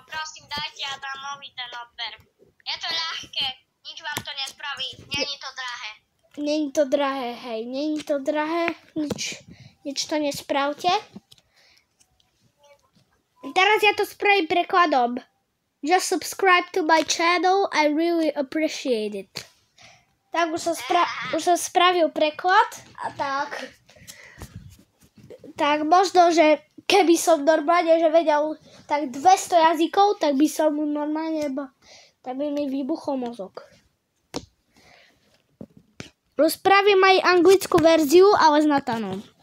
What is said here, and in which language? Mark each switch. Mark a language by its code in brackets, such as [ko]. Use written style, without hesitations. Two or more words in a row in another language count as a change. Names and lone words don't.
[sk] Prosím, dajte a dám nový ten odber. Je to ľahké, nič vám to nespraví, není to drahé. Není to drahé, hej, není to drahé, nič to nespravte. Teraz ja to spravím prekladom. [en] Just subscribe to my channel, I really appreciate it. [sk] Tak už som spravil preklad a tak. Tak možno, že keby som normálne že vedel tak 200 jazykov, tak by som normálne, tak by mi vybuchol mozog. Spravím aj anglickú verziu, ale s Natanom.